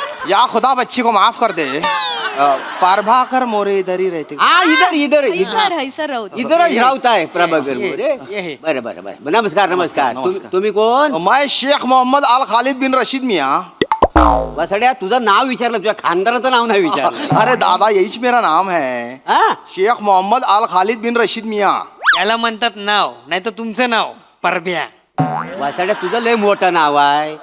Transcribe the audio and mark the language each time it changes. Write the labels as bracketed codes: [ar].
[hi] या खुदा बच्ची को माफ कर दे. पारभाकर मोरे इधर ही रहते. हा इधर [mr] हैसर राहू दे. इधरच राहताय प्रभाकर मोरे. बरं बरं बरं. नमस्कार नमस्कार. तुम्ही कोण? [hi] मैं शेख मोहम्मद अल खालिद बिन रशीद मियाँ. [mr] वसड्या तुझं नाव विचारलं, तुझ्या खानदाराचं नाव नाही विचारलं. [hi] अरे दादा यहीच मेरा नाम है. हा? शेख मोहम्मद अल खालिद बिन रशीद मियाँ. [mr] त्याला म्हणतात नाव, नाही तर तुमचं नाव परभ्या. वसड्या तुझं लय मोठं नाव आहे.